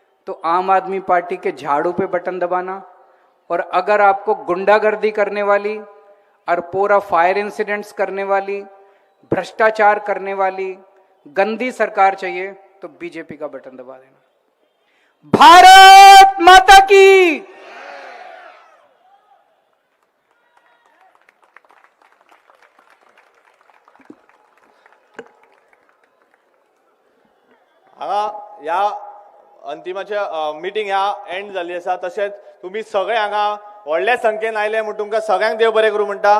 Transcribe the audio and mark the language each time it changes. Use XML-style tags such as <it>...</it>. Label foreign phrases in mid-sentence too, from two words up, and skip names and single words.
<hi>तो आम आदमी पार्टी के झाड़ू पे बटन दबाना, और अगर आपको गुंडागर्दी करने वाली और पूरा</hi> <en>fire incidents</en> <hi>करने वाली, भ्रष्टाचार करने वाली गंदी सरकार चाहिए तो बीजेपी का बटन दबा देना। भारत माता की।</hi> <kok>हांगा ह्या अंतिमाचे मिटींग ह्या एंड जाल्ली आसा। तशेंच तुमी सगळे हांगा व्हडल्या संख्येन आयले म्हणून तुमकां सगळ्यांक देव बरें करूं म्हणटा।</kok>